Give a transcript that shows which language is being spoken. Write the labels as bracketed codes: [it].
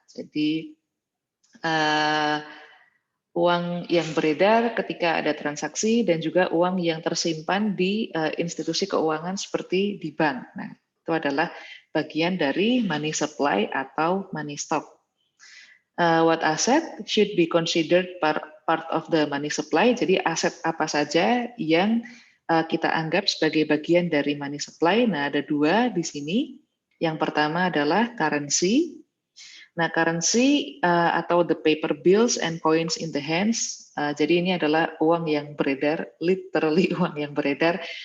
[id] Jadi uang yang beredar ketika ada transaksi dan juga uang yang tersimpan di institusi keuangan seperti di bank. Nah, itu adalah bagian dari money supply atau money stock. [en] What asset should be considered part of the money supply? [id] Jadi aset apa saja yang kita anggap sebagai bagian dari money supply? Nah, ada dua di sini. Yang pertama adalah currency. [en] Nah, currency atau the paper bills and coins in the hands. [id] Jadi ini adalah uang yang beredar, literally uang yang beredar.